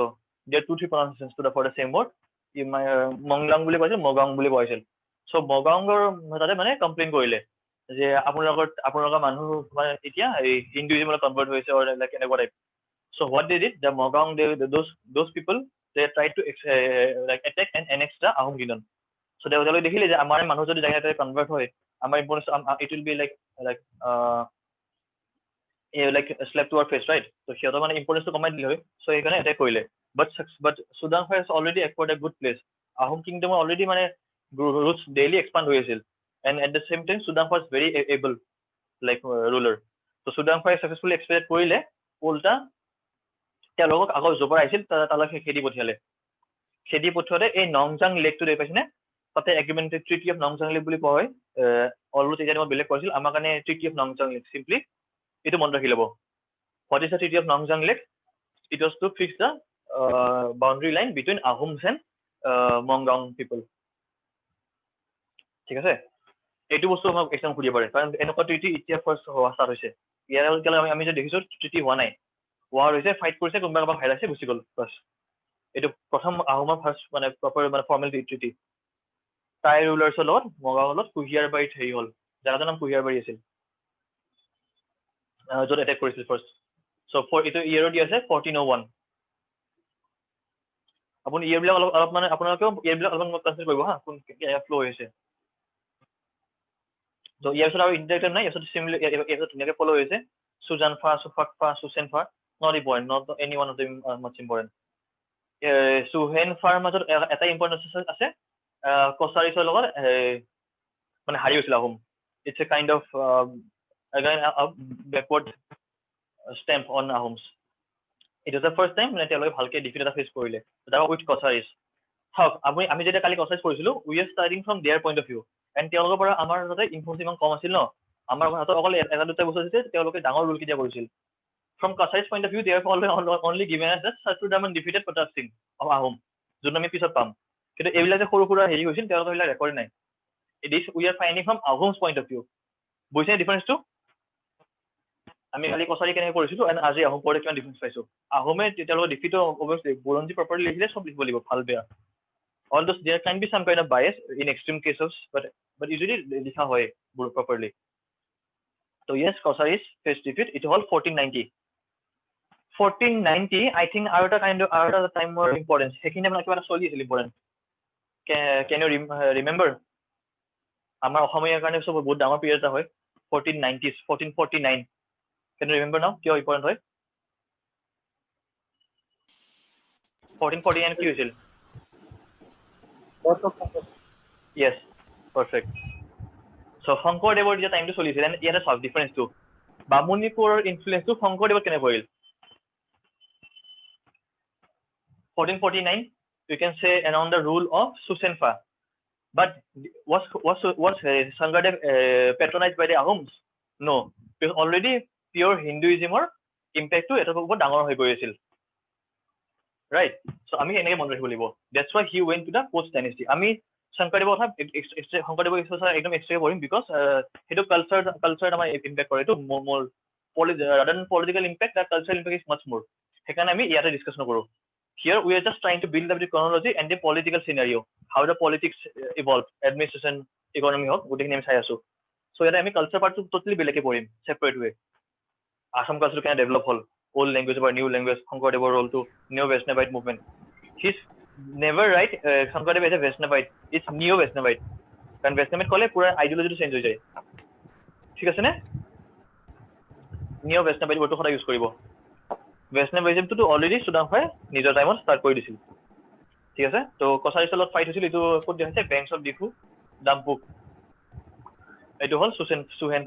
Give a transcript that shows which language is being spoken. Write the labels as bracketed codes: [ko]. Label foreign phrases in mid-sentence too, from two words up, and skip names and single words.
[en] There are 2-3 pronunciations to the for the same word. You might Monglang [as] বুলি কৈছিল মগাং বুলি কৈছিল [en] so [as] মগাংৰ তাতে মানে কমপ্লেইন কৰিলে যে আপোনালোকৰ মানুহ মানে এতিয়া হিন্দুইজমলৈ কনভাৰ্ট হৈছে [en] or like [as] এনেকুৱা টাইপ [en] so what they did the Mogang those people they tried to like attack and annex the Ahom Kingdom so [as] তেওঁলোকে দেখিলে যে আমাৰ মানুহ যদি জাগাতে কনভাৰ্ট হয় আমাৰ [en] it will be like like slap to our face, right? [as] So সিহঁতৰ মানে ইম্পৰ্টেন্স কমাই দিলে হয় so এইকাৰণে এটেক কৰিলে [en] but Sudan has already acquired a good place. [as] Ahom Kingdom already মানে [en] roots daily expand [as] হৈ আছিল [en] and at the same time Sudan was very able like ruler so Sudan successfully expand [as] কৰিলে উল্টা তেওঁলোকক আকৌ জোপৰ আহিছিল তালৈ খেদি পঠিয়ালে এই নংজাং লেকটো দেখ পাইছেনে তাতে এগ্ৰিমেণ্ট ট্ৰিটি অফ নংজাং লেক বুলি কোৱা হয় অলৰেডি এতিয়া মই বেলেগ কৈছিল আমাৰ কাৰণে ট্ৰিটি অফ নংজাং লেক চিম্পলি এইটো মনত ৰাখি ল'ব [en] what is the treaty of Nongzang Lake? It was to fix the boundary line between Ahoms and Mongang people. [as] ঠিক আছে এইটো বস্তু আমাক একদম খুলিব পাৰে কাৰণ এনেকুৱা ট্ৰিটি এতিয়া ফাৰ্ষ্ট হোৱা ষ্টাৰ্ট হৈছে ইয়াৰ আমি যে দেখিছো ট্ৰিটি হোৱা নাই হোৱা হৈছে ফাইট কৰিছে কোনোবা কাৰোবাক হেৰাইছে গুচি গ'ল বাছ এইটো প্ৰথম আহোমৰ ফাৰ্ষ্ট মানে প্ৰপাৰ মানে [en] formal treaty [as] টাই ৰুলাৰ্ছৰ লগত মগাঙৰ লগত কুহিয়াৰবাৰীত হেৰি হ'ল জাগাটোৰ নাম কুহিয়াৰবাৰী আছিল য'ত এটেক কৰিছিল ফাৰ্ষ্ট [en] so for [as] এইটো ইয়েৰত দি আছে 1401 আপুনি ইয়েৰবিলাক অলপ মানে আপোনালোকেও ইয়েৰবিলাক অলপমান কনচিডাৰ কৰিব হা কোন ফ্লো হৈছে so ইয়াৰ পিছত আৰু ইনডাইৰেক্ট নাই ইয়াৰ পিছত ধুনীয়াকৈ ফলো হৈছে সুজানফা সুফাকফা সুচেনফা [en] not important not any one of them much important [as] সুহেনফাৰ মাজত এটা ইম্পৰ্টেন্স আছে কছাৰীছৰ লগত মানে হাৰি হৈছিল আহোম [en] it's a kind of again a backward stamp on Ahoms. It was the first time when [as] তেওঁলোকে ভালকে ডিফিট এটা ফেচ কৰিলে [en] that was with Kosaris. [as] How আমি যেতিয়া কালি Kosaris কৰিছিলো [en] we are starting from their point of view and [as] তেওঁলোকৰ পৰা আমাৰ তাতে ইনফ্লুয়েন্স ইমান কম আছিল ন আমাৰ হাতত অকল এটা দুটা বস্তু আছিল তেওঁলোকে ডাঙৰ ৰোল কিটা কৰিছিল [en] from Kosaris point of view they have only given us just Satudam defeated Pratap Singh of Ahom [as] যোন আমি পিছত পাম কিন্তু এইবিলাক যে সৰু সৰু হেৰি হৈছিল তেওঁলোকৰ এইবিলাক ৰেকৰ্ড নাই [en] it is we are finding from Ahom's point of view [as] বুজিছে ডিফাৰেন্সটো আমি কালি কছাৰী কেনেকৈ কৰিছিলো এণ্ড আজি আহোম পৰে কিমান ডিফাৰেন্স পাইছো আহোমে তেওঁলোকৰ ডিফিটো অবভিয়াছলি বুৰঞ্জী প্ৰপাৰলি লিখিলে চব লিখিব লাগিব ভাল বেয়া [en] all those there can be some kind of bias in extreme cases but usually [as] লিখা হয় [en] properly so yes Kosaris faced defeat it was [as] 1490 [en] I think [as] আৰু এটা [en] time more important [as] সেইখিনি মানে কিবা চলি আছিল important [en] can you remember [as] আমাৰ অসমীয়াৰ কাৰণে সব বহুত ডাঙৰ পিৰিয়ড এটা হয় 1490s 1449 [en] can you remember now [as] কিয় important হয় 1449 কি হৈছিল [en] yes perfect [as] so শংকৰদেৱৰ যে টাইমটো চলিছিল and ইয়াতে সব ডিফাৰেন্স টু বামুণীপুৰৰ ইনফ্লুয়েন্সটো শংকৰদেৱত কেনে পৰিল [en] 1449 you can say around the rule of Susenfa but was Sangadev patronized by the Ahoms no because already pure Hinduism or impact to [as] এটা বহুত ডাঙৰ হৈ গৈ আছিল [en] right [as] so আমি এনেকৈ মনত ৰাখিব লাগিব [en] that's why he went to the post dynasty [as] আমি শংকৰদেৱৰ কথা শংকৰদেৱৰ একদম এক্সট্ৰা কৰিম because সেইটো কালচাৰ আমাৰ ইম্পেক্ট কৰে এইটো মোৰ [en] rather than political impact that cultural impact is much more [as] সেইকাৰণে আমি ইয়াতে ডিসকাস নকৰো [en] here we are just trying to build up the chronology and the political scenario how the politics evolved administration economy [as] হক গোটেইখিনি আমি চাই আছো [en] so [as] ইয়াতে আমি কালচাৰ পাৰ্টটো টোটালি বেলেগে কৰিম [en] সেপাৰেট way Assam culture can develop হল old language or new language, Shonkardev role to Neo-Vaishnavite movement. He's never right Shonkardev is a Vaishnavite, it's Neo-Vaishnavite. [as] কাৰণ Vaishnavite ক'লে পুৰা আইডিঅলজিটো চেঞ্জ হৈ যায়, ঠিক আছে নে? Neo-Vaishnavite wordটো সদায় ইউজ কৰিব। Vaishnavismটো অলৰেডি সুদাংশাই নিজৰ টাইমত ষ্টাৰ্ট কৰি দিছিল, ঠিক আছে? তো কছাৰীৰ লগত ফাইট হৈছিল, এইটো ক'ত দিয়া হৈছে? [en] banks of [as] ডিফু ডাম্পুক, এইটো হ'ল সুহেনফা।